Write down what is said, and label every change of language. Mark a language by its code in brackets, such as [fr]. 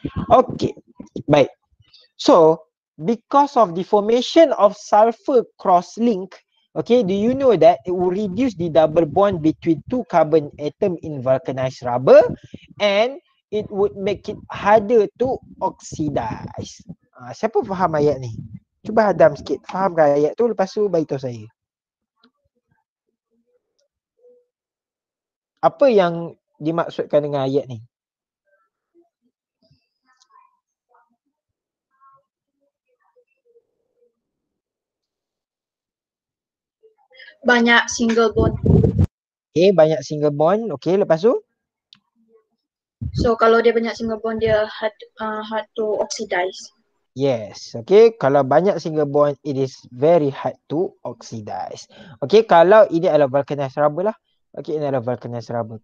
[en] Okay, baik. So, because of the formation of sulfur cross-link, okay, do you know that it will reduce the double bond between two carbon atom in vulcanized rubber and it would make it harder to oxidize. [ms] Siapa faham ayat ni? Cuba hadam sikit. Fahamkan ayat tu, lepas tu beritahu saya. Apa yang dimaksudkan dengan ayat ni? Banyak single bond. Okay, banyak single bond. Okay, lepas tu? So kalau dia banyak single bond, dia [en] hard to oxidize. Yes, okay. [ms] Kalau banyak [en] single bond, it is very hard to oxidize. [ms] Okay, kalau ini adalah vulcanized rubber lah. Okay, ini adalah vulcanized rubber.